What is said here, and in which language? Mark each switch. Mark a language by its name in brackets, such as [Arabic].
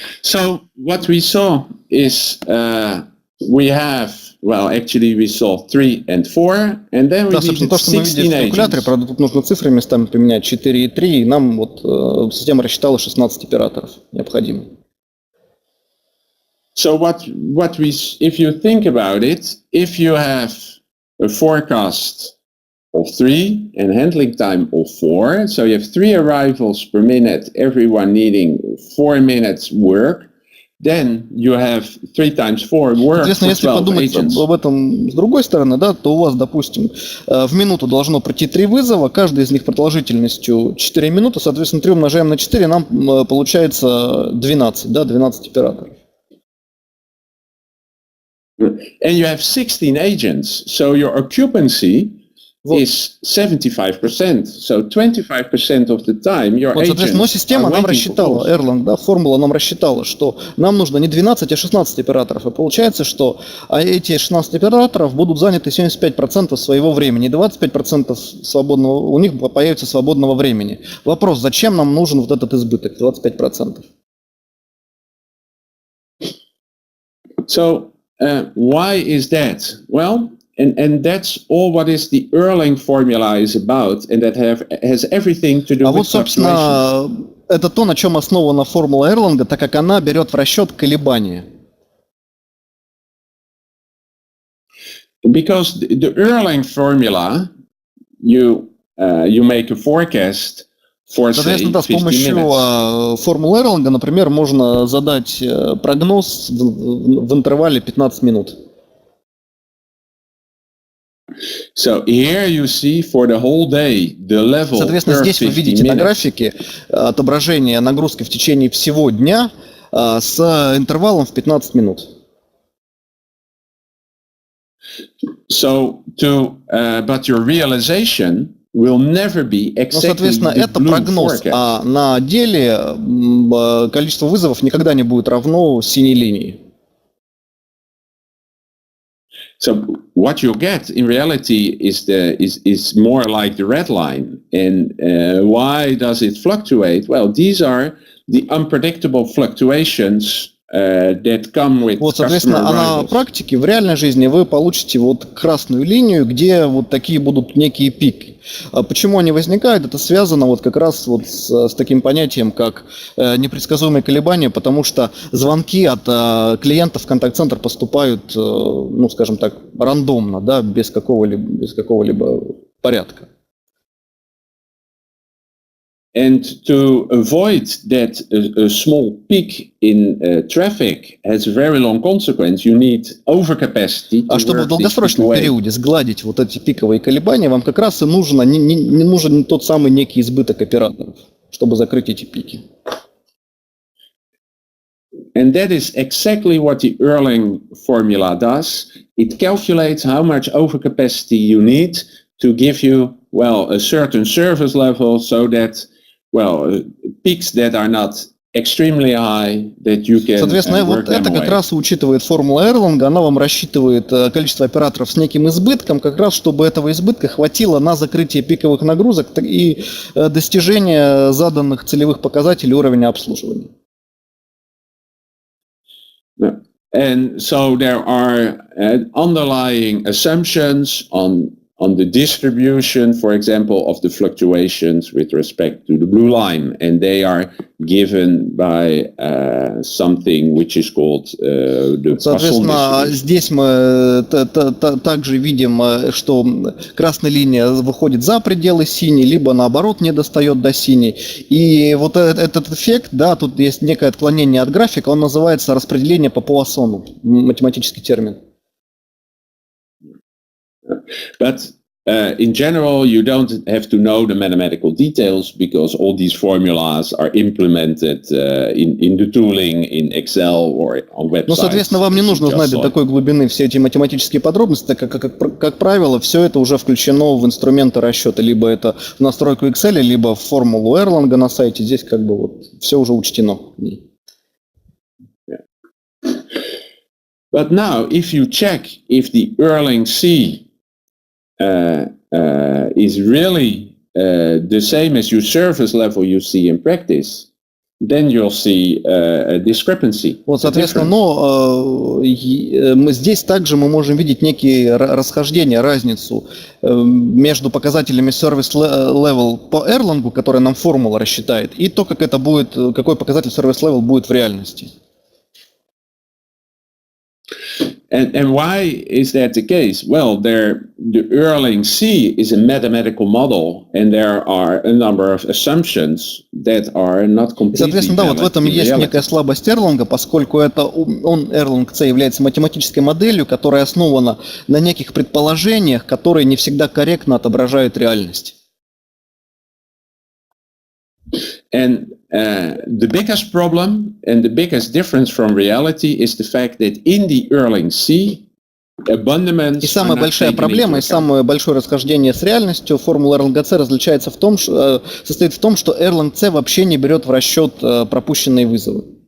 [English] So what we saw is we have, well, actually we saw 3 and 4, and then we needed 16 agents. [Russian] Правда, тут нужно цифры местами поменять 4 и 3, и нам вот система рассчитала 16 операторов необходимо. [English] So what we, if you think about it, if you have a forecast of 3 and handling time of 4, so you have 3 arrivals per minute, everyone needing 4 minutes work, then you have 3 times 4 work for 12 agents. [Russian] Если подумать об этом с другой стороны, да, то у вас, допустим, в минуту должно пройти 3 вызова, каждый из них продолжительностью 4 минуты, соответственно, 3 умножаем на 4, нам получается 12, да, 12 операторов. [English] And you have 16 agents, so your occupancy is 75%. So 25% of the time your agents [Russian] соответственно, система нам рассчитала, Erlang, да, формула нам рассчитала, что нам нужно не 12, а 16 операторов. И получается, что эти 16 операторов будут заняты 75% своего времени, 25% свободного, у них появится свободного времени. Вопрос, зачем нам нужен вот этот избыток, 25%? [English] So, why is that? Well, and that's all what is the Erlang formula is about, and that has everything to do with [Russian] собственно, это то, на чем основана формула Erlang, так как она берет в расчет колебания. [English] Because the Erlang formula, you make a forecast for, say, 50 minutes. [Russian] С помощью формулы Erlang, например, можно задать прогноз в интервале 15 минут. [English] So here you see for the whole day the level. [Russian] Соответственно, здесь вы видите на графике отображение нагрузки в течение всего дня с интервалом в 15 минут. [English] So but your realization will never be exactly. [Russian] Соответственно, это прогноз, а на деле количество вызовов никогда не будет равно синей линии. [English] So what you get in reality is more like the red line. And why does it fluctuate? Well, these are the unpredictable fluctuations that come with [Russian] соответственно, на практике, в реальной жизни вы получите вот красную линию, где вот такие будут некие пики. А почему они возникают? Это связано вот как раз вот с таким понятием, как непредсказуемые колебания, потому что звонки от клиентов в контакт-центр поступают, ну, скажем так, рандомно, да, без какого-либо порядка. [English] And to avoid that a small peak in traffic has a very long consequence, you need overcapacity. [Russian] А чтобы в долгосрочном периоде сгладить вот эти пиковые колебания, вам как раз и не нужен тот самый некий избыток операторов, чтобы закрыть эти пики. [English] And that is exactly what the Erlang formula does. It calculates how much overcapacity you need to give you, well, a certain service level so that, well, peaks that are not extremely high that you can [Russian] Соответственно, [English] work [Russian] вот это [English] them [Russian] как [English] away. [Russian] раз и учитывает формула Эрланга, она вам рассчитывает количество операторов с неким избытком, как раз чтобы этого избытка хватило на закрытие пиковых нагрузок и достижение заданных целевых показателей уровня обслуживания. [English] Yeah. And so there are underlying assumptions on the distribution, for example, of the fluctuations with respect to the blue line, and they are given by something which is called the Poisson [Russian] Соответственно, [English] distribution. [Russian] здесь мы также видим, что красная линия выходит за пределы синей, либо наоборот не достает до синей. И вот этот эффект, да, тут есть некое отклонение от графика, он называется распределение по Пуассону, математический термин. [English] But in general, you don't have to know the mathematical details because all these formulas are implemented in the tooling, in Excel or on websites. [Russian] Ну, соответственно, вам не нужно знать до такой глубины все эти математические подробности, так как правило, все это уже включено в инструменты расчета. Либо это в настройку Excel, либо в формулу Эрланга на сайте. Здесь как бы вот все уже учтено. [English] But now, if you check if the Erlang C is really the same as your service level you see in practice, then you'll see a discrepancy. [Russian] Вот, соответственно, но здесь также мы можем видеть некие расхождения, разницу между показателями service level по Erlang, который нам формула рассчитает, и то, как это будет, какой показатель service level будет в реальности. [English] And why is that the case? Well, the Erlang C is a mathematical model, and there are a number of assumptions that are not completely. [Russian] Соответственно, да, вот в этом есть некая слабость Erlang, поскольку Erlang C является математической моделью, которая основана на неких предположениях, которые не всегда корректно отображают реальность. [English] And the biggest problem and the biggest difference from reality is the fact that in the Erlang C, abundance. [Russian] И самая большая проблема и самое большое расхождение с реальностью формулы Erlang C различается состоит в том, что Erlang C вообще не берет в расчет пропущенные вызовы.